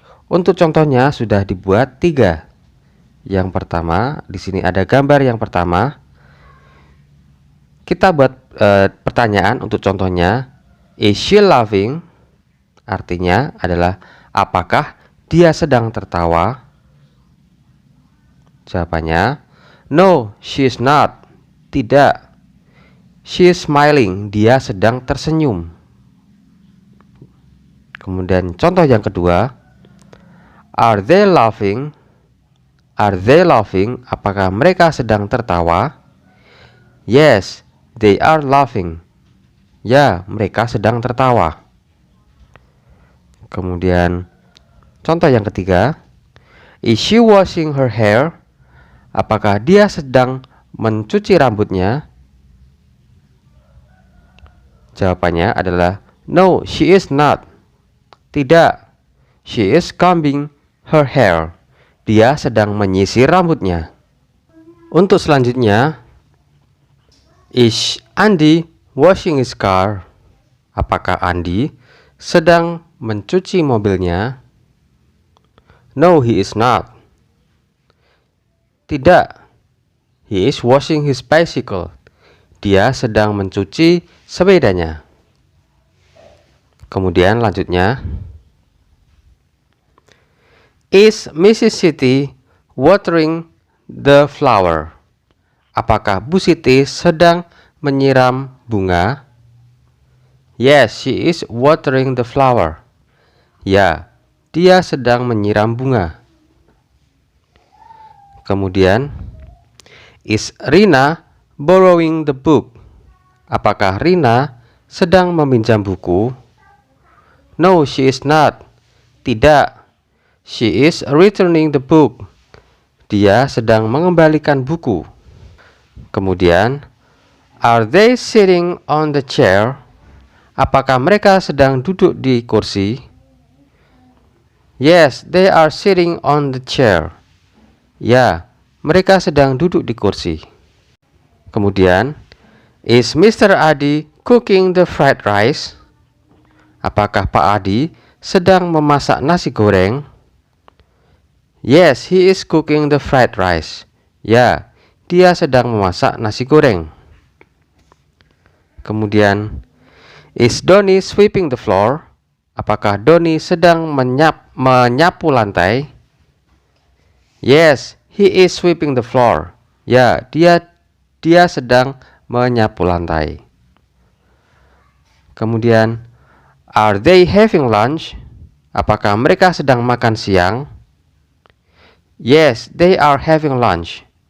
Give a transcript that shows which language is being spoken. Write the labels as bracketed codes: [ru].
[id] Untuk contohnya sudah dibuat 3. Yang pertama, di sini ada gambar yang pertama. Kita buat pertanyaan untuk contohnya. [en] Is she laughing? [id] Artinya adalah apakah dia sedang tertawa? Jawabannya, [en] no, she is not. [id] Tidak. [en] She is smiling. [id] Dia sedang tersenyum. Kemudian contoh yang kedua. [en] Are they laughing? Are they laughing? [id] Apakah mereka sedang tertawa? [en] Yes, they are laughing. [id] Ya, mereka sedang tertawa. Kemudian contoh yang ketiga. [en] Is she washing her hair? [id] Apakah dia sedang mencuci rambutnya? Jawabannya adalah [en] no, she is not. [id] Tidak, [en] she is combing her hair. [id] Dia sedang menyisir rambutnya. Untuk selanjutnya, [en] is Andy washing his car? [id] Apakah Andy sedang mencuci mobilnya? [en] No, he is not. [id] Tidak, [en] he is washing his bicycle. [id] Dia sedang mencuci sepedanya. Kemudian lanjutnya. [en] Is Mrs. Siti watering the flower? [id] Apakah Bu Siti sedang menyiram bunga? [en] Yes, she is watering the flower. [id] Ya, dia sedang menyiram bunga. Kemudian, [en] is Rina borrowing the book? [id] Apakah Rina sedang meminjam buku? [en] No, she is not. [id] Tidak, [en] she is returning the book. [id] Dia sedang mengembalikan buku. Kemudian, [en] are they sitting on the chair? [id] Apakah mereka sedang duduk di kursi? [en] Yes, they are sitting on the chair. [id] Ya, mereka sedang duduk di kursi. Kemudian, [en] is Mr. [id] Adi [en] cooking the fried rice? [id] Apakah Pak Adi sedang memasak nasi goreng? [en] Yes, he is cooking the fried rice. [id] Ya, dia sedang memasak nasi goreng. Kemudian, [en] is Doni sweeping the floor? [id] Apakah Doni sedang menyapu lantai? [en] Yes, he is sweeping the floor. [id] Ya, dia sedang menyapu lantai. Kemudian, [en] are they having lunch? [id] Apakah mereka sedang makan siang? [en] Yes, they are having lunch.